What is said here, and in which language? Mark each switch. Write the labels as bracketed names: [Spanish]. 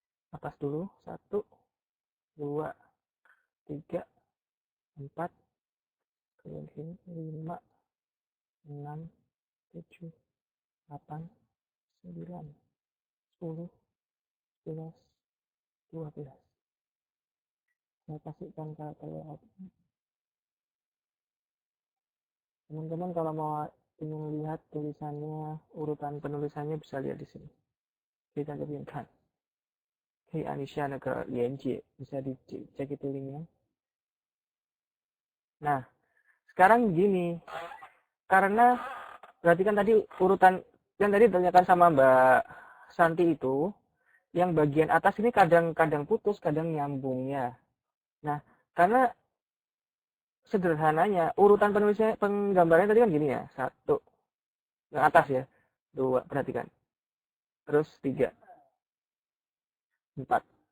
[Indonesian] Atas dulu. 1, 2, 3, 4, kemudian sini 5, 6, 7, 8, 9, 10, 11, 12. Saya pastikan karakter layout. Teman-teman kalau mau ingin lihat tulisannya, urutan penulisannya bisa lihat di sini. Kita kan. [Chinese] 可以按一下那个连接 [Indonesian] bisa dicek itu linknya. Nah, sekarang gini, karena berarti kan tadi urutan yang tadi ditanyakan sama Mbak Santi itu, yang bagian atas ini kadang-kadang putus, kadang nyambungnya. Nah, karena sederhananya urutan penulisnya penggambarannya tadi kan gini ya, 1 yang atas ya, 2 perhatikan, terus 3, 4.